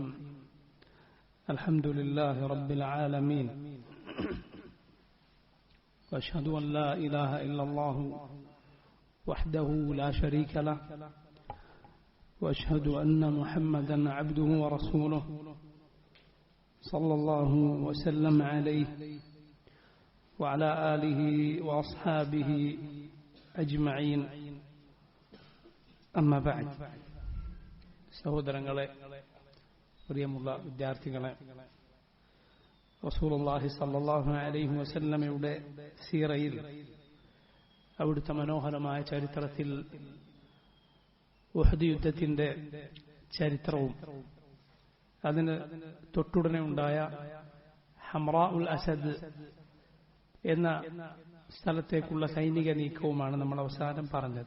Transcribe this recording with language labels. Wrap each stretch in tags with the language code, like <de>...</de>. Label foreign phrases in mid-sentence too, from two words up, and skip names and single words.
<ar>الحمد لله رب العالمين، وأشهد أن لا إله إلا الله وحده لا شريك له، وأشهد أن محمدا عبده ورسوله صلى الله وسلم عليه وعلى آله وأصحابه أجمعين. أما بعد.</ar> <ml>സഹോദരങ്ങളെ, പ്രിയമുള്ള വിദ്യാർത്ഥികളെ,</ml> <ar>رسول الله صلى الله عليه</ar> <ml>വസല്ലമയുടെ സീറയിൽ അവിടുത്തെ മനോഹരമായ ചരിത്രത്തിൽ ഉഹദ് യുദ്ധത്തിന്റെ ചരിത്രവും അതിന് തൊട്ടുടനെ ഉണ്ടായ ഹംറാ ഉൽ അസദ് എന്ന സ്ഥലത്തേക്കുള്ള സൈനിക നീക്കവുമാണ് നമ്മൾ അവസാനം പറഞ്ഞത്.</ml>